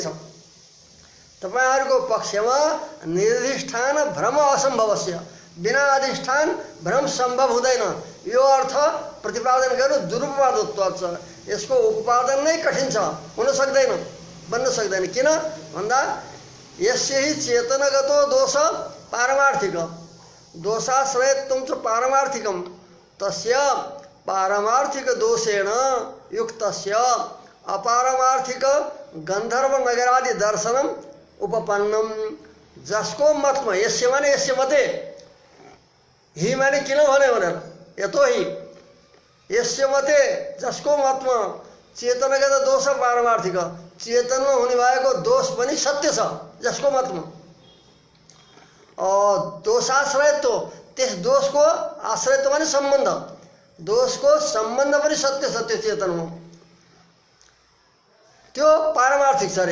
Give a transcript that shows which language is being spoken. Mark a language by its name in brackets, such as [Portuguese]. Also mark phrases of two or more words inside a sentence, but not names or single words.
[Nepali] तपाईहरुको पक्षमा [Sanskrit] निर्दिष्ठान भ्रम असम्भवस्य, [Nepali] बिना अधिष्ठान भ्रम सम्भव हुँदैन, यो अर्थ प्रतिपादन गर्नु दुरुपवादत्व छ। यसको उपपादन नै कठिन छ, हुन सक्दैन, बन्न सक्दैन। किन भन्दा [Sanskrit] यस्य हि चेतनगतो दोष पारमार्थिक, दोषाश्रयत्वं च पारमार्थिकं, तस्य पारमार्थिक दोषेण युक्तस्य अपारमार्थिक गंधर्व नगरादि दर्शनम उपपन्नम, [Nepali] जसको मतमा यस्य माने [Sanskrit] यस्य मते, [Nepali] ही माने किन भने भनेर [Sanskrit] यतो ही यस्य मते, [Nepali] जसको मतमा चेतनगत दोष पारमार्थिक, चेतनमा हुने भएको दोष पनि सत्य छ जसको मतमा, दोषाश्रयत्व, त्यस दोषको आश्रयत्व माने सम्बन्ध, दोषको सम्बन्ध पनि सत्य सत्य चेतनमा, त्यो पारमार्थिक छ रे।